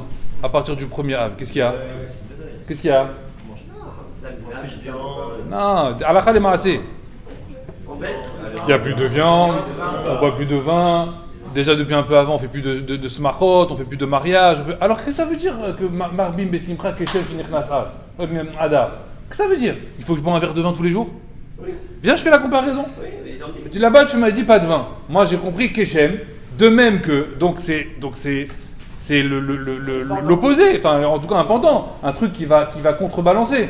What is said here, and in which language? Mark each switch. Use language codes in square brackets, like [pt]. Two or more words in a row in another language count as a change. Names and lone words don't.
[fr] À partir du premier Av, qu'est-ce qu'il y a? Qu'est-ce qu'il y a? Non, [he] הלכה למעשה. [fr] Il n'y a plus de viande, on boit plus de vin. Déjà depuis un peu avant, on fait plus de smachot, on fait plus de mariage. Alors qu'est-ce que ça veut dire que [he] מרבים בשמחה כשם שנכנס אב הדר? [fr] Qu'est-ce que ça veut dire? Il faut que je bois un verre de vin tous les jours? Viens, je fais la comparaison. Là-bas, tu m'as dit pas de vin. Moi, j'ai compris keshem, de même que donc c'est l'opposé, enfin en tout cas un pendant, un truc qui va contrebalancer.